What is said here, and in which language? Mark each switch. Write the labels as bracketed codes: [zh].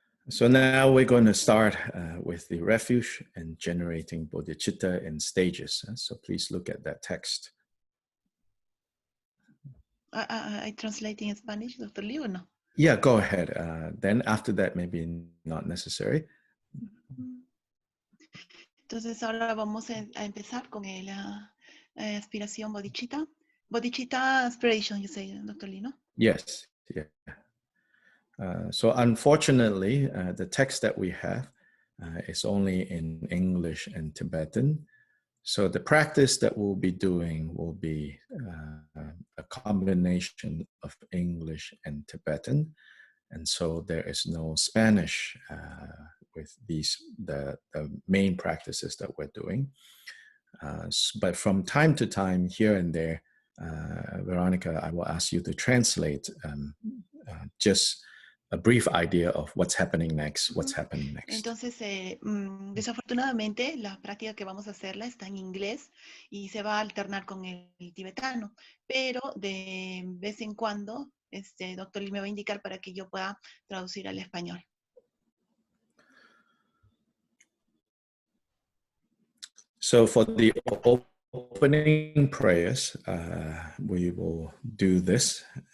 [en] So now we're going to start with the refuge and generating bodhicitta in stages. So please look at that text. I translate in Spanish, Dr. Lee, [es] o no? [en] Yeah, go ahead. Then after that, maybe not necessary. [es] Entonces ahora vamos a empezar con la aspiración bodhicitta. [en] Bodhicitta aspiration, you say, Dr. Lee, no? Yes. Yeah. So unfortunately, the text that we have is only in English and Tibetan. So the practice that we'll be doing will be a combination of English and Tibetan. And so there is no Spanish with the main practices that we're doing. But from time to time, here and there, Veronica, I will ask you to translate just a brief idea of what's happening next, what's happening next. [es] Entonces, desafortunadamente, la práctica que vamos a hacerla está en inglés y se va a alternar con el tibetano, pero de vez en cuando, doctor Lee me va a indicar para que yo pueda traducir al español. [en] So for the opening prayers, we will do this.